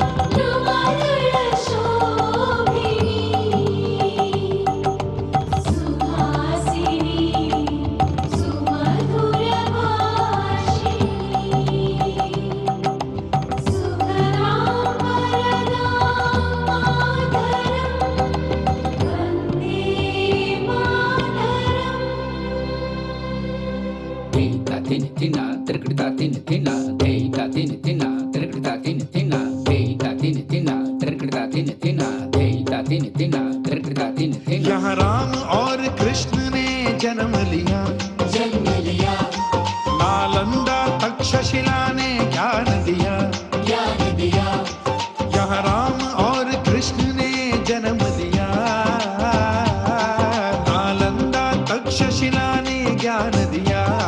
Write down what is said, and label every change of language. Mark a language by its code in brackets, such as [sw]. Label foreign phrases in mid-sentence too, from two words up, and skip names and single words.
[sa] नवदलशोभिनी, सुहासिनी सुमधुरभाषिणी, सुखदां वरदां मातरं वन्दे मातरम्। Deita tin tina trikita tin tina, deita tin tina trikita tin tina, deita tin tina trikita tin tina, deita tin tina trikita tin tina। [hi] यहाँ राम और कृष्ण ने जन्म लिया, जन्म लिया नालंदा तक्षशिला ने ज्ञान दिया। ज्ञान दिया, यहाँ राम और कृष्ण ने जन्म लिया, नालंदा तक्षशिला ने ज्ञान दिया।